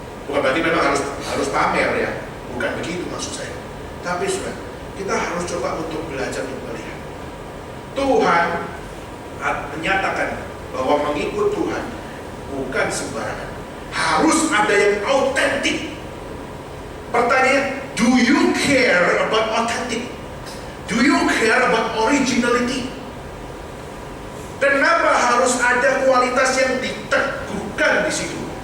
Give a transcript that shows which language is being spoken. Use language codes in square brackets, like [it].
[id] Bukan berarti memang harus pamer ya, bukan begitu maksud saya. Tapi sudah, kita harus coba untuk belajar untuk melihat. Tuhan menyatakan bahwa mengikut Tuhan bukan sembarangan. Harus ada yang autentik. Pertanyaan, [en] do you care about authentic? Do you care about originality? [id] Kenapa harus ada kualitas yang diteguhkan di situ?